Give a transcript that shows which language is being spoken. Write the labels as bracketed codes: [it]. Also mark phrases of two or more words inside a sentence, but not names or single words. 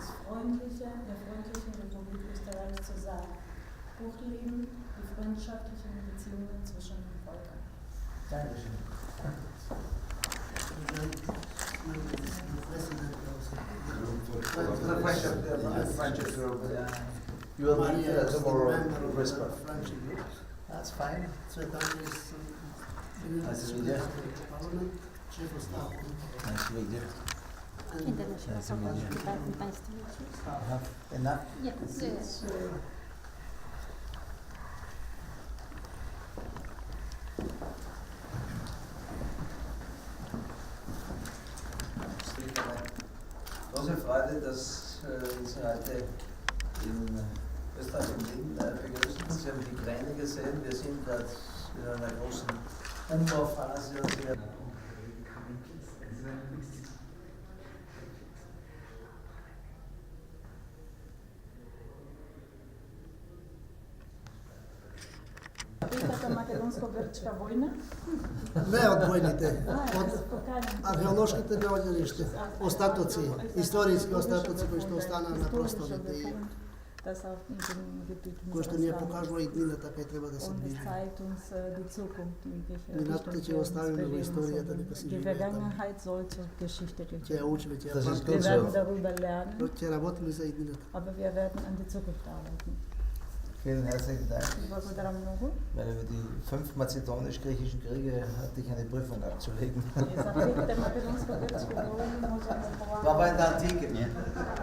[de] der freundlichen Republik Österreich zu sein. Hochleben die freundschaftlichen Beziehungen zwischen den Völkern. Dankeschön. [en] You will meet tomorrow in Brisbane. That's fine. Nice to meet you. Nice to meet you. International Hospital, nice to meet you. Have enough? Yes. [de] Große Freude, dass Sie heute in Österreich und Wien begrüßen. Sie haben die Pläne gesehen. Wir sind gerade in einer großen Umbauphase. [mk] Македонско-грчка война? Не од војните, од археолошките наоѓалишта, остатоци, историски остатоци кои што останаа на просторите и кои што ни ја покажува иднината кај треба да се движи. Минатото ќе оставиме во историјата дека се живее таму. Ќе ја учиме, ќе ја памтиме. Ќе работиме за иднината. [de] Vielen herzlichen Dank. Weil über die 5 mazedonisch-griechischen Kriege hatte ich eine Prüfung abzulegen. War aber in der Antike.